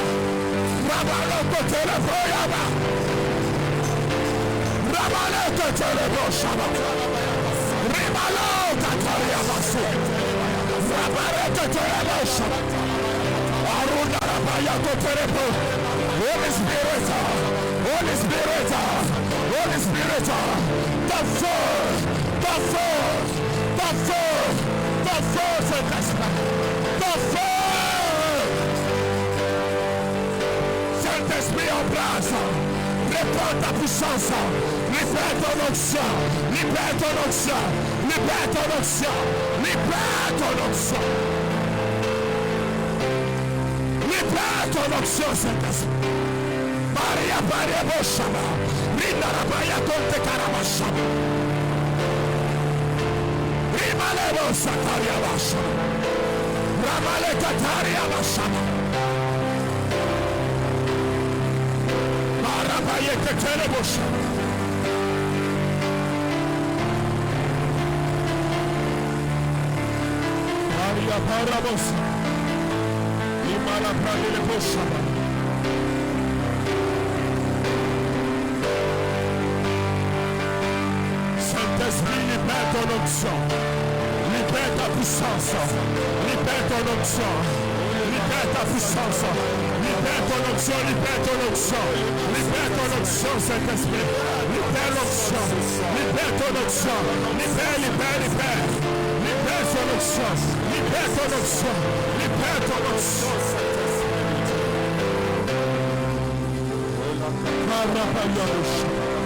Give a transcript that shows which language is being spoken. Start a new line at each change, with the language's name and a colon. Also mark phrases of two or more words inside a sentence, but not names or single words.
English: Rabalokoteleboyaba. Rabalekatelebosha. Ribalokatariabasu. Rabalekatelebosha. Aruna Rabayakotelebo. Holy Spirit, Holy Spirit, Holy Spirit, the force, the force, the force, the force, the force.
French: Saint-Esprit en place, répands ta puissance, libère ton onction, libère ton onction, libère ton onction, libère ton onction. Libère ton onction, Saint-Esprit. Maria Maria Boshama, Rina Rabaya Conte Karamashama, Rimalebo Sakaria Bashama, Ramale Kataria Bashama, Marabaye Katere Boshama. Maria Parabosa, Rimala Pradele Boshama. Saint-Esprit, libère ton onction, libère ta puissance, libère ton onction, libère ta puissance, libère ton onction, libère ton onction, libère ton onction, Saint-Esprit, libère l'onction, libère ton onction, libère, libère ton onction, libère ton onction, libère ton onction, Saint-Esprit.